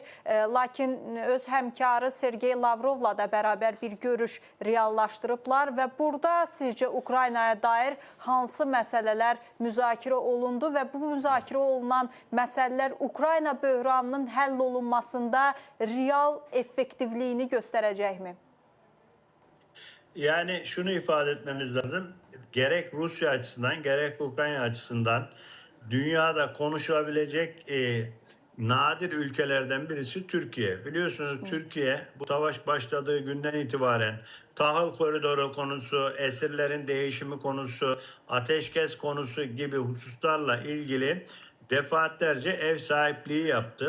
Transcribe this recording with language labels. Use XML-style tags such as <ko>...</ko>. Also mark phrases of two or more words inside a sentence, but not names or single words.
<az>Lakin öz həmkarı Sergey Lavrovla da bərabər bir görüş reallaşdırıblar və burada sizcə Ukraynaya dair hansı məsələlər müzakirə olundu və bu müzakirə olunan məsələlər Ukrayna böhranının həll olunmasında real effektivliyini göstərəcəkmi?</az> <tr>Yani şunu ifade etmemiz lazım. Gerek Rusya açısından gerek Ukrayna açısından dünyada konuşulabilecek nadir ülkelerden birisi Türkiye. Biliyorsunuz Türkiye bu savaş başladığı günden itibaren tahıl koridoru konusu, esirlerin değişimi konusu, ateşkes konusu gibi hususlarla ilgili defaatlerce ev sahipliği yaptı.</tr>